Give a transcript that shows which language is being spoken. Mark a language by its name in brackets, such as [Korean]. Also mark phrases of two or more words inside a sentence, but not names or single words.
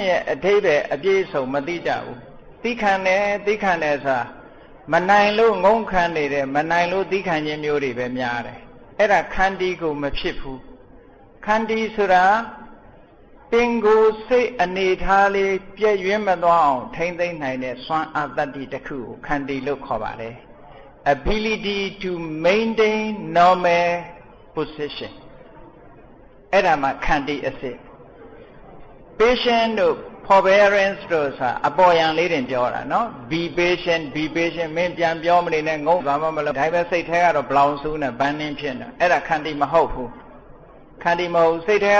[Burmese] ရဲ့အဓိပ္ပာယ်အပြည့်အစုံမသိကြဘူးသိခံတယ်ဆိုတာမနိုင်လို့ငုံခံနေတယ်မနိုင်လို့သိခံခြင်းမျိုးတွေပဲများတယ်အဲ့ဒါခန္တီကိုမဖြစ်ဘူးခန္တီဆိုတာပင်ကိုယ်စိတ်အနေထားလေးပြည့်ရွံ့မသွားအောင်ထိမ့်သိမ့်နိုင်တဲ့စွမ်းအားတတ္တိတစ်ခုကိုခန္တီလို့ခေါ်ပါတယ် [English] ability to maintain normal position [Burmese] အဲ့ဒါမှခန္တီအစစ် patient တို့ forbearance တို့ဆိုတာအပေါ်ယံလေးတင်ပြောတာနော် [English] be patient [Burmese] မင်းပြန်ပြောမနေနဲ့ငုံသွားမှမလို့ဒါပဲစိတ်ထဲကတော့ဘလောင်ဆူးနဲ့ဘန်းနှင်းဖြစ်နေအဲ့ဒါခန္တီမဟုတ်ဘူးခန္တီမဟုတ်စိတ်ထဲ